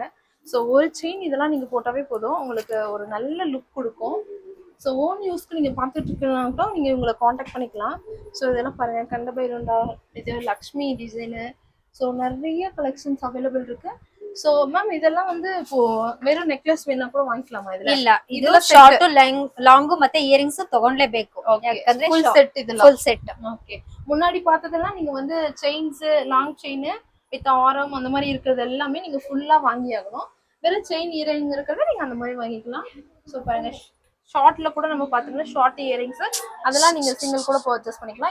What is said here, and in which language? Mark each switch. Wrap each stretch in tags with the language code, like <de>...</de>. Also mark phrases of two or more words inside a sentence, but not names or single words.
<ta>ஸோ ஒரு செயின் இதெல்லாம் நீங்க போட்டாவே போதும், உங்களுக்கு ஒரு நல்ல லுக் கொடுக்கும். ஸோ</ta> <en>own use</en> <ta>நீங்கள் பார்த்துட்டு இருக்கலாம் கூட நீங்கள் இவங்களை காண்டாக்ட் பண்ணிக்கலாம். ஸோ இதெல்லாம் பாருங்கள், கண்டபைரண்டா, இது லக்ஷ்மி டிசைனு, ஸோ நிறைய கலெக்ஷன்ஸ் அவைலபிள் இருக்கு. ஸோ மேம் இதெல்லாம் வந்து இப்போ வெறும் நெக்லஸ் வேணா கூட வாங்கிக்கலாமா? இதுல</ta> <kn>ಇಲ್ಲ, ಇದು</kn> <en>short long</en> <kn>ಮತ್ತೆ ಇಯರಿಂಗ್ಸ್ ತಗೊಂಡ್ಲೇಬೇಕು. ಯಾಕಂದ್ರೆ</kn> <en>full set</en> <kn>ಇದೆಲ್ಲ</kn> <en>full set.</en> <ta>ஓகே முன்னாடி பார்த்ததெல்லாம் நீங்க வந்து செயின்ஸ்,</ta> <en>long chain with</en> <ta>ஆரம் அந்த மாதிரி இருக்கிறது எல்லாமே நீங்க ஃபுல்லா வாங்கி ஆகணும். வெறும்</ta> <en>chain earring</en> <ta>இருக்கிறத நீங்க அந்த மாதிரி வாங்கிக்கலாம். ஸோ பாருங்க, ஷார்ட்ல கூட நம்ம பாத்தீங்கன்னா</ta> <en>short earrings</en> <ta>அதெல்லாம் நீங்க சிங்கிள் கூட பர்ச்சேஸ் பண்ணிக்கலாம்.</ta>